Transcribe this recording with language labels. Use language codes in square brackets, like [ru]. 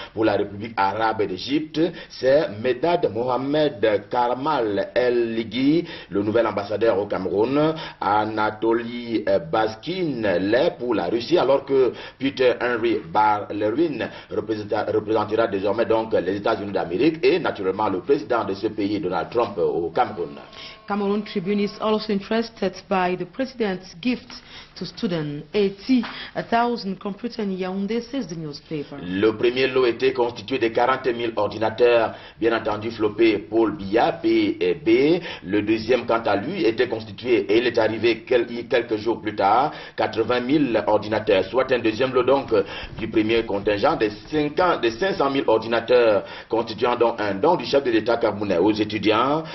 [fr] Pour la République arabe d'Égypte, c'est Medad Mohamed Karmal El Ligui, le nouvel ambassadeur au Cameroun. Anatoly Baskin l'est pour la Russie, alors que Peter Henry Barlerwin représentera désormais donc les États-Unis d'Amérique et naturellement le président de ce pays, Donald Trump, au Cameroun. [en] Cameroon Tribune is also interested by the president's gift to students, 80,000 computers in Yaoundé, says the newspaper. [fr] Le premier lot était constitué de 40 000 ordinateurs, bien entendu flopés Paul Biya, PB. Le deuxième, quant à lui, était constitué, et il est arrivé quelques jours plus tard, 80 000 ordinateurs, soit un deuxième lot donc du premier contingent de 500 000 ordinateurs, constituant donc un don du chef de l'État camerounais aux étudiants.